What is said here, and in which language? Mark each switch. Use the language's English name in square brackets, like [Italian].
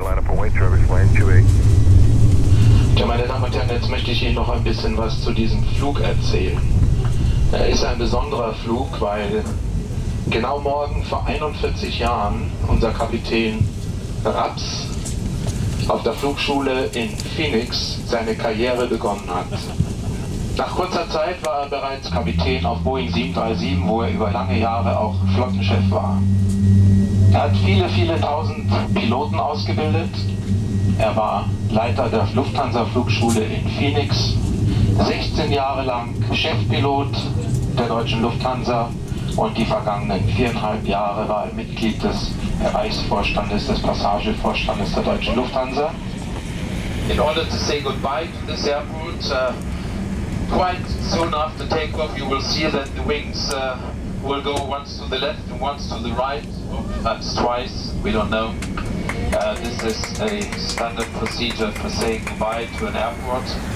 [English] line up and wait, traffic landing 28. [German] Ja, meine Damen und Herren, jetzt möchte ich Ihnen noch ein bisschen was zu diesem Flug erzählen. Er ist ein besonderer Flug, weil genau morgen vor 41 Jahren unser Kapitän Raps auf der Flugschule in Phoenix seine Karriere begonnen hat. Nach kurzer Zeit war er bereits Kapitän auf Boeing 737, wo er über lange Jahre auch Flottenchef war. Er hat viele, viele tausend Piloten ausgebildet. Er war Leiter der Lufthansa-Flugschule in Phoenix, 16 Jahre lang Chefpilot der deutschen Lufthansa und die vergangenen 4,5 Jahre war er Mitglied des Bereichsvorstandes, des Passagevorstandes der deutschen Lufthansa. [English] In order to say goodbye to this airport, quite soon after takeoff you will see that the wings will go once to the left and once to the right, or perhaps twice, we don't know. This is a standard procedure for saying goodbye to an airport.